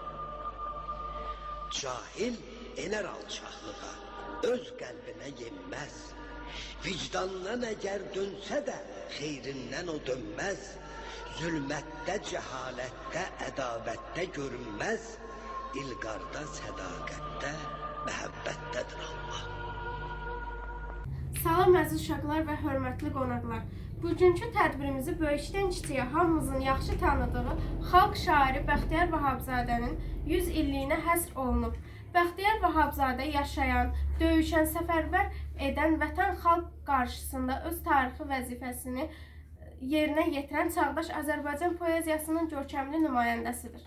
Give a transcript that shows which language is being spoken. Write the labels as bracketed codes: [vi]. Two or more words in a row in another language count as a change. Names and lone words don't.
[tr] Cahil ener alçaklığa, öz kalbine yenmez. Vicdandan eğer dönse de xeyrinden o dönmez. Zulmette, cehalette, edavette görünmez. İlgarda, sadakette, məhəbbətdədir Allah. [az] Salam əziz uşaqlar və hörmətli qonaqlar. Bugünkü tədbirimizi böyükdən kiçiyə hamımızın yaxşı tanıdığı xalq şairi Bəxtiyar Vahabzadənin 100 illiyinə həsr olunub. Bəxtiyar Vahabzadə yaşayan, döyüşən, səfərbər edən vətən xalq qarşısında öz tarixi vəzifəsini yerinə yetirən çağdaş Azərbaycan poeziyasının görkəmli nümayəndəsidir.